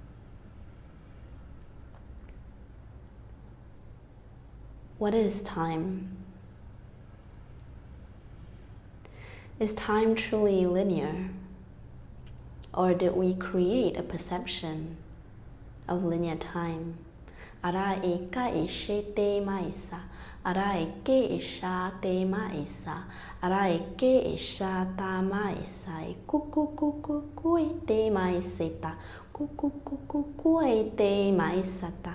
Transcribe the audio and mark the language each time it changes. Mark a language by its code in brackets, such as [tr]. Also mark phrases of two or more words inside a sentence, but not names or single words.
[en] What is time? Is time truly linear? Or did we create a perception of linear time? Ara eka ishe te maisa. Ara eke isha te maisa. Ara eke isha ta maisa. Kuku kuku kue te maiseta. Kuku kuku kue te maisata.